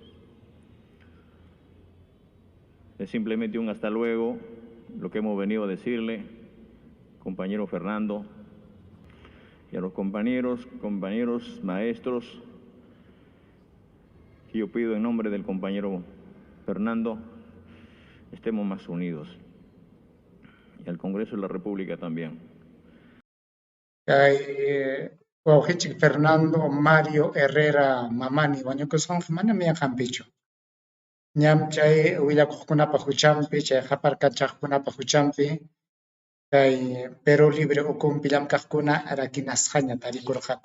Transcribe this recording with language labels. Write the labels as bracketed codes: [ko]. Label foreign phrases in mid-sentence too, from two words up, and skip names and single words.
[es] Es simplemente un hasta luego lo que hemos venido a decirle, compañero Fernando, y a los compañeros, maestros, que yo pido en nombre del compañero Fernando, estemos más unidos, y al Congreso de la República también. [qu] Wawqinchik Fernando Mario Herrera Mamani wañukusqanqa manami yaqanpichu. Ñam chay willakuqkunapa huchanpi, chay qaparkachaqkunapa huchanpi, kay Perú Libre ukunpi llamkaqkuna rakinasqaña tarikurqaku.